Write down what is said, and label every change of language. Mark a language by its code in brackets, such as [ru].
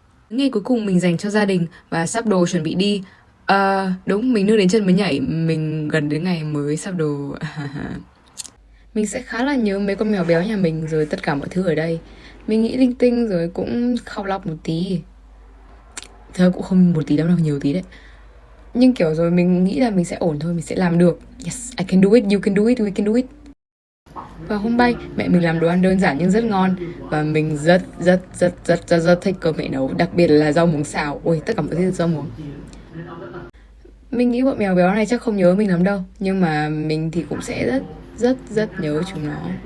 [vi] Ngày cuối cùng mình dành cho gia đình và sắp đồ chuẩn bị đi. Đúng, mình nước đến chân mới nhảy, mình gần đến ngày mới sắp đồ. Mình sẽ khá là nhớ mấy con mèo béo nhà mình rồi tất cả mọi thứ ở đây. Mình nghĩ linh tinh rồi cũng khóc lóc một tí. Thật cũng không một tí đâu, nhiều tí đấy. Nhưng kiểu rồi mình nghĩ là mình sẽ ổn thôi, mình sẽ làm được. [en] Yes, I can do it, you can do it, we can do it. [vi] Và hôm bay, mẹ mình làm đồ ăn đơn giản nhưng rất ngon. Và mình rất thích cơm mẹ nấu, đặc biệt là rau muống xào. Ôi, tất cả mọi thứ rau muống. Mình nghĩ bọn mèo béo này chắc không nhớ mình lắm đâu. Nhưng mà mình thì cũng sẽ rất nhớ chúng nó.